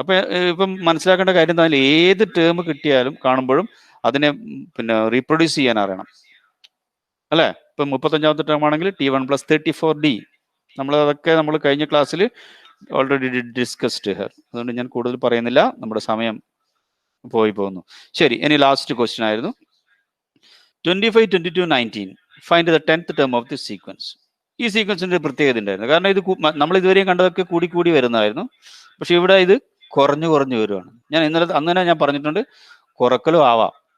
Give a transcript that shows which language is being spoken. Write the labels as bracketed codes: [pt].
[ml] അപ്പോൾ ഇപ്പം മനസ്സിലാക്കേണ്ട കാര്യം എന്താ, ഏത് ടേം കിട്ടിയാലും കാണുമ്പോഴും അതിനെ റീപ്രൊഡ്യൂസ് ചെയ്യാൻ അറിയണം, അല്ലേ? ഇപ്പം 35-ാമത്തെ ടേം ആണെങ്കിൽ T1 plus 34D. അതൊക്കെ നമ്മൾ കഴിഞ്ഞ ക്ലാസ്സിൽ ഓൾറെഡി ഡിസ്കസ്ഡ് ഹെയർ. അതുകൊണ്ട് ഞാൻ കൂടുതൽ പറയുന്നില്ല, നമ്മുടെ സമയം പോകുന്നു. ശരി, ഇനി ലാസ്റ്റ് ക്വസ്റ്റ്യൻ ആയിരുന്നു 25, 22, 19. [en] Find the 10th term of this sequence. [ml] ഈ സീക്വൻസിന്റെ പ്രത്യേകത ഉണ്ടായിരുന്നു. കാരണം ഇത് നമ്മൾ ഇതുവരെയും കണ്ടതൊക്കെ കൂടി വരുന്നതായിരുന്നു. പക്ഷെ ഇവിടെ ഇത് കുറഞ്ഞു വരുവാണ്. ഞാൻ അന്ന് ഞാൻ പറഞ്ഞിട്ടുണ്ട്, കുറക്കലും ആവാം.